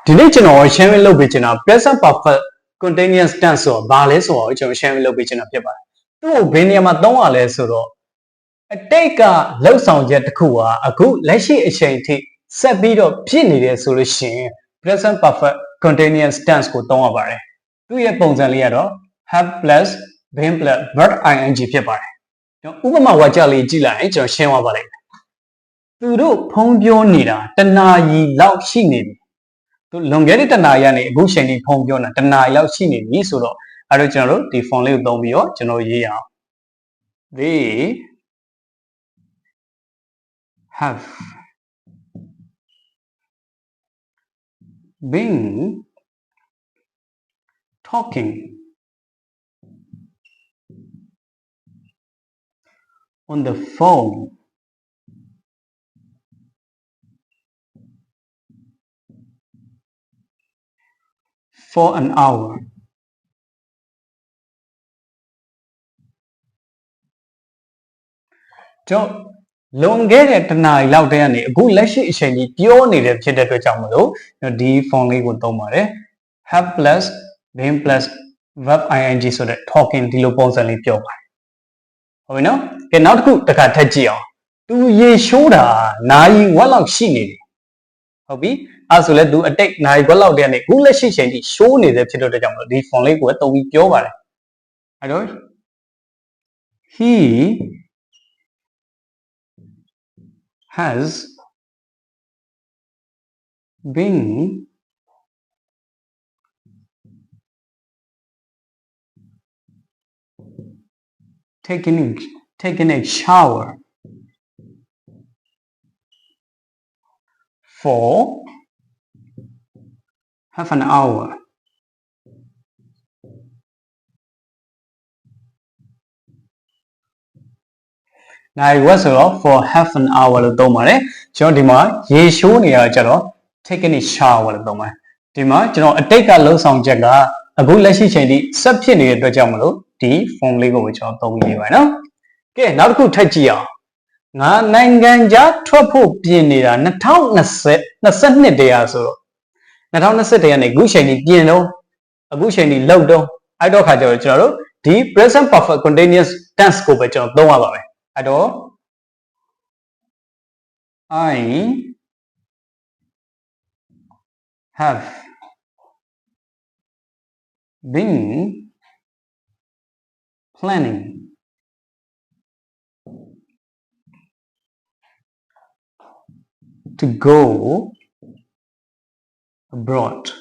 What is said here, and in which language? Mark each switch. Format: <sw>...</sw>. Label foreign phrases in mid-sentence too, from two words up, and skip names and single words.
<my>ဒီနေ့ကျွန်တော်ရှင်းပြလုပ်ပေးချင်တာ</my> <en>present perfect continuous tense</en> <my>ဆိုတော့ဘာလဲဆိုတော့ကျွန်တော်ရှင်းပြလုပ်ပေးချင်တာဖြစ်ပါတယ်။သူ့ကိုဘယ်နေရာမှာသုံးရလဲဆိုတော့အတိတ်က လှုပ်ဆောင်ချက်တစ်ခုဟာအခုလက်ရှိအချိန်ထိဆက်ပြီးတော့ဖြစ်နေတယ်ဆိုလို့ရှိရင်</my> <en>present perfect continuous tense</en> <my>ကို သုံးရပါတယ်။သူ့ရဲ့ပုံစံလေးကတော့</my> <en>have plus been plus verb ing</en> <my>ဖြစ်ပါတယ်။ကျွန်တော်ဥပမာဝါကျလေး ကြည့်လိုက်ရင်ကျွန်တော်ရှင်းသွားပါလိမ့်မယ်။သူတို့ဖုံးပြောနေတာတနာရီ လောက်ရှိနေပြီ။သူလွန်ခဲ့တဲ့တနာရီကနေအခုချိန်ထိဖုံးပြောနေတာတနာရီလောက်ရှိနေပြီဆိုတော့အဲ့တော့ကျွန်တော်တို့ဒီ form လေးကိုသုံးပြီးတော့ကျွန်တော်ရေးရအောင် they</my> <en>have been talking on the phone for an hour.</en> <my>ကျွန်တော်လွန်ခဲ့တဲ့တနာရီလောက်တည်းကနေအခုလက်ရှိအချိန်ကြီးပြောနေတဲ့ဖြစ်တဲ့အတွက်ကြောင့်မလို့ဒီ form လေးကိုသုံးပါတယ်</my> <en>have plus been plus verb ing</en> <my>ဆိုတဲ့ talking ဒီလိုပုံစံလေးပြောပါတယ်ဟုတ်ပြီ နော်ကဲနောက်တစ်ခုတစ်ခါထပ်ကြည့်အောင်သူရေရှိုးတာနာရီဝက် လောက်ရှိနေတယ်ဟုတ်ပြီအဲ့ဆိုလဲသူအတိတ် နာရီဝက်လောက်တည်းကနေအခုလက်ရှိအချိန်ကြီးရှိုးနေတဲ့ဖြစ်တဲ့အတွက်ကြောင့်မလို့ဒီ form လေးကိုသုံးပြီးပြောပါတယ်အဲ့တော့ he</my> <en>has been taking a shower for half an hour. Now it was for half an hour</en> <my>လို့သုံးပါတယ်ကျွန်တော်ဒီမှာရေရှိုးနေရကြတော့</my> <en>taking a shower</en> <my>လို့သုံးပါတယ်ဒီမှာကျွန် တော်အတိတ်ကလှုပ်ဆောင်ချက်ကအခုလက်ရှိချိန်ထိဆက်ဖြစ်နေတဲ့အတွက်ကြောင့်မလို့ဒီ form လေးကိုကျွန်တော်သုံးရေးပါနော်ကဲနောက်တစ်ခုထပ်ကြည့်အောင်ငါ နိုင်ငံခြားထွက်ဖို့ပြင်နေတာ2022တရားဆိုတော့2020 တရားနဲ့အခုချိန်ထိပြင်တော့အခုချိန် ထိလှုပ်တော့အဲ့တော့ခါကျတော့ကျွန်တော်တို့ဒီ</my> <en>present perfect continuous tense</en> <my>ကိုပဲကျွန်တော်သုံးရပါမယ်အဲ့တော့</my> <en>I have been planning to go abroad</en>